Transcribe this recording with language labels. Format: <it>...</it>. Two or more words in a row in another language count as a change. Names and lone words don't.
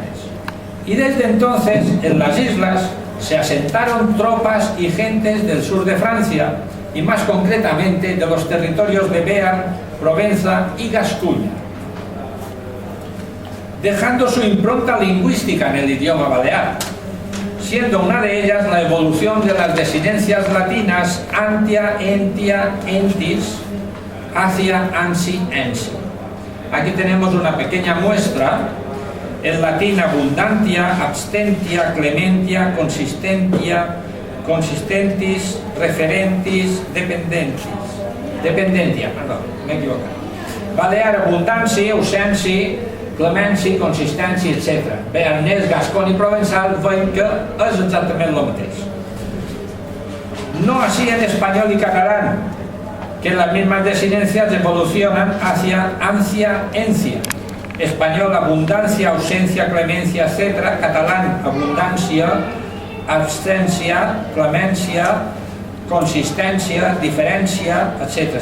<es>Y desde entonces, en las islas, se asentaron tropas y gentes del sur de Francia, y más concretamente de los territorios de Béarn, Provenza y Gascuña, dejando su impronta lingüística en el idioma balear, siendo una de ellas la evolución de las desinencias latinas</es> <la>antia, entia, entis,</la> <es>hacia, ansi, ensi. Aquí tenemos una pequeña muestra. En latín</es> <la>abundantia, abstentia, clementia, consistentia, consistentis, referentis, dependentia,</la> <ca>perdó, m'he equivocat. Balear, abundanci, ausència, clemenci, consistència, etc. Bearnès, gascon i provençal veiem que és exactament el mateix.</ca> <es>No así en español y catalán, que las mismas desinencias evolucionan hacia ancia, encia. Español, abundancia, ausencia, clemencia, etc. Catalán, abundancia, abstencia, clemencia, consistencia, diferencia, etc.</es>